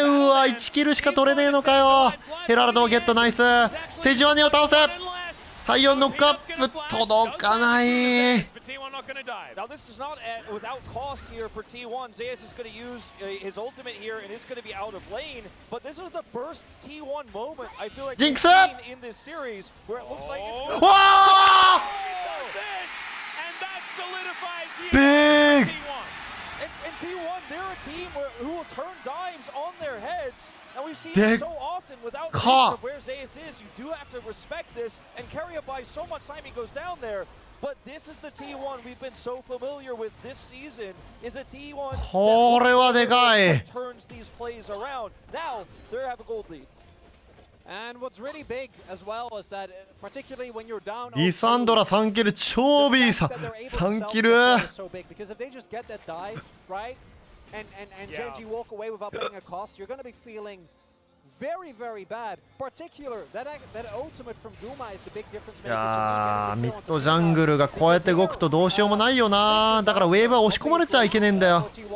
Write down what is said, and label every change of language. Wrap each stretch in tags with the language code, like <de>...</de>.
<ja>うわ1キルしか取れねえのかよ。ヘラルドをゲットナイス。セジュアニを倒せ。サイオンノックアップ届かない。</ja> <en>Now this is not without cost here for T1. Zayas is going to use his ultimate here and it's going to be out of lane. But this is the first T1 moment I feel like we've seen in this series where it looks like it's going to be. And that solidifies the big. And T1, they're a team who will turn dives on their heads. And we've seen it so often without vision of where Zayas is. You do have to respect this and carry it by so much time he goes down there. But this is the T1 we've been so familiar with this season. Is a T1 that turns these plays around. Now they have a gold lead. And what's really big as well is that particularly when you're down</en> <ja>リサンドラ3キル、チョービーさん3キル。</ja> <en>Because if they just get that dive, right? And GENG walk away without paying a cost, you're going to be feeling very, very bad. Particular that ultimate from Guma is the big difference maker.</en> <ja>いやーミッドジャングルがこうやって動くとどうしようもないよな。だからウェーブは押し込まれちゃいけねえんだよ。</ja>